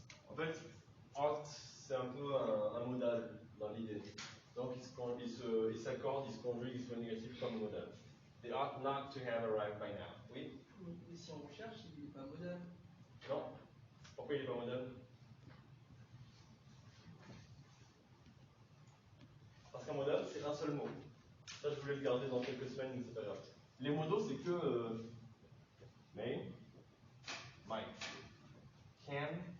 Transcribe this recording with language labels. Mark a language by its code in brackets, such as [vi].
[fr] En fait, ought, c'est un peu un modal dans l'idée. Donc il s'accorde, il se conjugue, il se fait négatif comme modal. [en] They ought not to have arrived by now. [fr] Oui? Mais si on recherche, il n'est pas modal. Non? Pourquoi il n'est pas modal? Parce qu'un modal, c'est un seul mot. Ça, je voulais le garder dans quelques semaines, mais c'est pas grave. Les modaux, c'est que may, might, can.